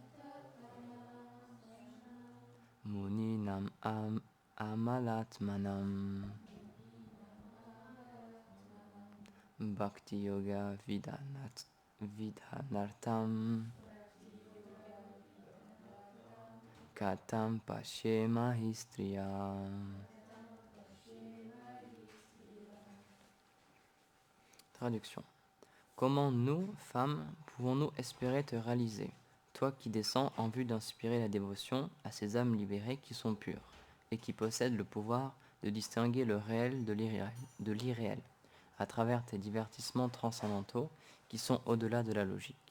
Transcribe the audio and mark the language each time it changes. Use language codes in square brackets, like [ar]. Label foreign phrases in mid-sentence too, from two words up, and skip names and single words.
[sa] मुनीनाम् अमलात्मनाम् भक्ति योग विधानार्तम् कतम् पश्येम हिस्त्रिय. [fr] Traduction. Comment nous, femmes, pouvons-nous espérer te réaliser, toi qui descends en vue d'inspirer la dévotion à ces âmes libérées qui sont pures et qui possèdent le pouvoir de distinguer le réel de l'irréel, à travers tes divertissements transcendantaux qui sont au-delà de la logique.